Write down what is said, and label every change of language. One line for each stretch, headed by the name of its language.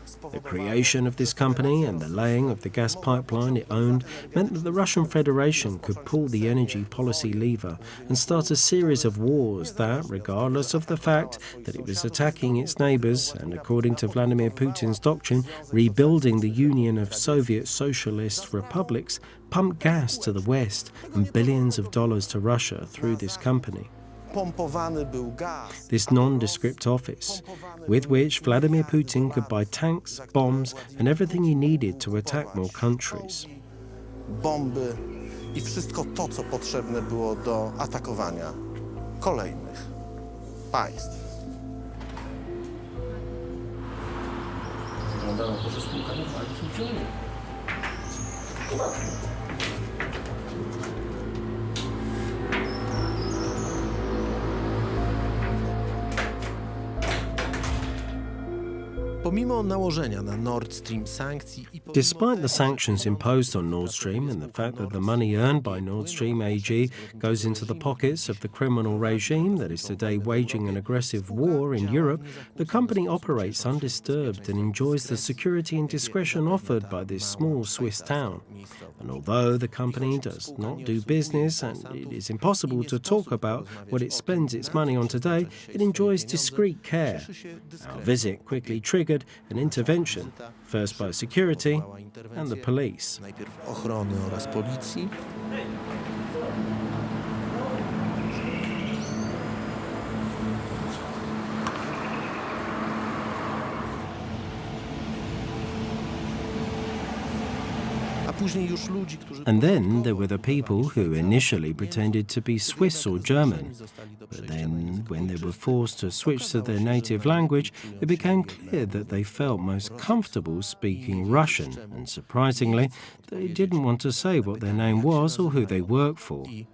English: The creation of this company and the laying of the gas pipeline it owned meant that the Russian Federation could pull the energy policy lever and start a series of wars that, regardless of the fact that it was attacking its neighbours and, according to Vladimir Putin's doctrine, rebuilding the Union of Soviet Socialist Republics, pumped gas to the West and billions of dollars to Russia through this company. This nondescript office, with which Vladimir Putin could buy tanks, bombs, and everything he needed to attack more countries.
Polish: Bomby I wszystko to, co potrzebne było do atakowania kolejnych państw. Wygląda na to, że spółka normalnie funkcjonuje. Pomimo nałożenia na Nord Stream sankcji i
English: Despite the sanctions imposed on Nord Stream and the fact that the money earned by Nord Stream AG goes into the pockets of the criminal regime that is today waging an aggressive war in Europe, the company operates undisturbed and enjoys the security and discretion offered by this small Swiss town. And although the company does not do business and it is impossible to talk about what it spends its money on today, it enjoys discreet care. Our visit quickly triggered an intervention, first by security and the police.
Polish: najpierw ochrony oraz policji. A później już ludzi, którzy
English: And then there were the people who initially pretended to be Swiss or German. But then, when they were forced to switch to their native language, it became clear that they felt most comfortable speaking Russian. And surprisingly, they didn't want to say what their name was or who they worked for.